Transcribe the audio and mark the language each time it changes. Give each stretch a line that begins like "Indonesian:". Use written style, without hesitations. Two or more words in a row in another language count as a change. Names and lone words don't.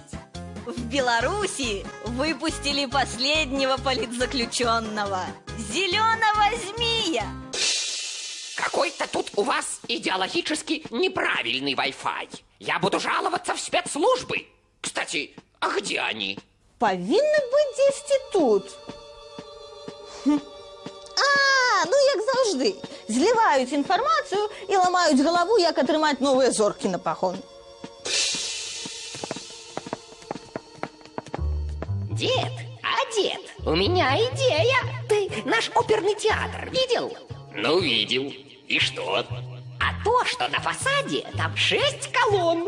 Russian: В Беларуси выпустили последнего политзаключенного – зеленого змея. Какой-то тут у вас идеологически неправильный Wi-Fi. Я буду жаловаться в спецслужбы. Кстати, а где они?
Belarusian: Павінны быць дзесьці тут. Ну як заўжды, зліваюць інфармацыю і ламаюць галаву, як атрымаць новыя зоркі на пагон.
Russian: Дед, у меня идея. Ты наш оперный театр видел? Ну, видел. И что? А то, что на фасаде там 6 колонн.